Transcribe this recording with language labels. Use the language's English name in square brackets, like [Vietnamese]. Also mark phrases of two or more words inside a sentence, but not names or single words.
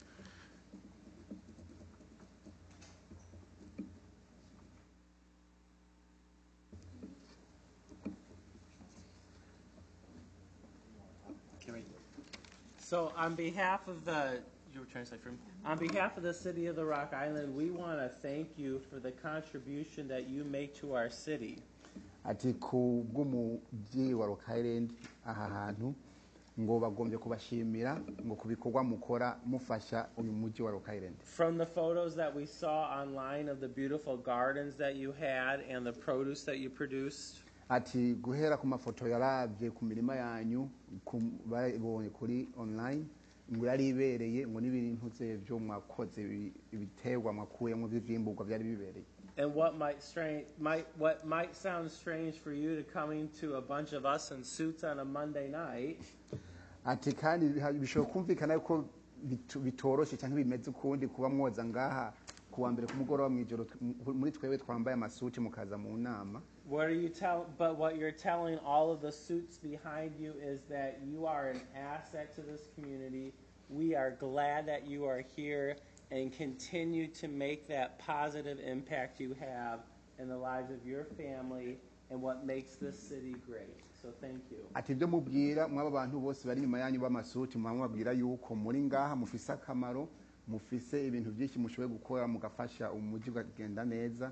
[English] So on behalf of you were trying to say from, on behalf of the city of the Rock Island, we want to thank you for the contribution that you make to our city. [Rundi] Ati ku bw'umujyi wa Rock Island aha hantu ngo bagombye kubashimira ngo ku bikorwa mukora mufasha uyu mujyi wa Rock Island. [English] From the photos that we saw online of the beautiful gardens that you had and the produce that you produced, [Rundi] Ati guhera ku mafoto yaravye ku mirima yanyu bayibonye kuri online ngo yari ibereye ngo n'ibintu byo mwakoze ibiterwa mwakuyemo by'ivimburwa byari bibereye. [English] and what might sound strange for you to coming to a bunch of us in suits on a Monday night, [Rundi] Ati kandi bishobora kumvikana yuko bitoroshe cyangwa bimeze ukundi kuba mwoza ngaha kuwa mbere ku mugoroba mw'ijoro muri twebwe twambaye amasuti mukaza mu nama. [English] but what you're telling all of the suits behind you is that you are an asset to this community. We are glad that you are here and continue to make that positive impact you have in the lives of your family and what makes this city great. So thank you. [Rundi] Ati ibyo mubwira mwaba bantu bose bari nyuma yanyu b'amasuti mwamubwira yuko muri ngaha mufise akamaro, mufise ibintu byinshi mushoboye gukora mugafasha umujyi ukagenda neza.